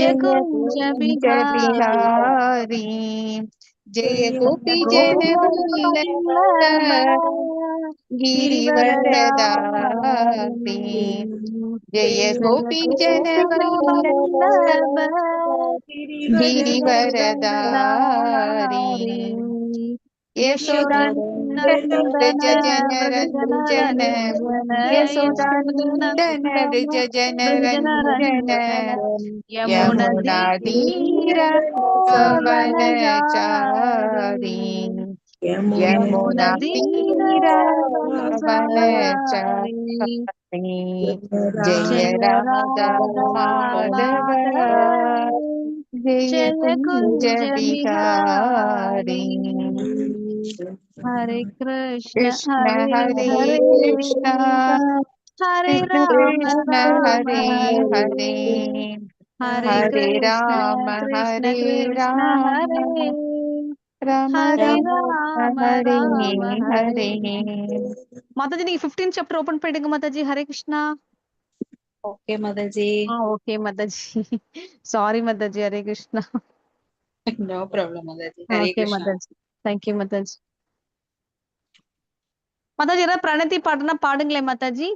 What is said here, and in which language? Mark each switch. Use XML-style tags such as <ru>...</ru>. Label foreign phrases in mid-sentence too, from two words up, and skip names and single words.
<sa>ஜெய குஞ்ச குஞ்ச பிஹாரி बिहारी. जय गोपी जन वल्लभ गिरिवरधारी. जय गोपी जन वल्लभ गिरिवरदारी. यशोदनन्दन रजन यशोदनन्दन रजन रंजन यमुना तीरा वनचारी. यमुना तीरा वनचारी. जय राधा माधव जय कुंज बिहारी. हरे कृष्ण कृष्ण हरे हरे हरे कृष्ण हरे कृष्ण राम कृष्ण राम हरे हरे हरे हरे हरे कृष्ण राम कृष्ण कृष्ण राम हरे राम हरे राम राम हरे राम हरे. हरे.</sa> <ta>மாதாஜி நீங்க 15 சாப்டர் ஓபன் பண்ணிடுங்க மாதாஜி. ஹரே கிருஷ்ணா. ஓகே மாதாஜி. ஓகே மாதாஜி. சாரி மாதாஜி. ஹரே கிருஷ்ணா. நோ ப்ராப்ளம் மாதாஜி. ஹரே ஓகே கிருஷ்ணா. மாதாஜி. தேங்க்யூ மாதாஜி. மாதாஜி ஏதாவது பிரணதி பாடுனா பாடுங்களே மாதாஜி.</ta>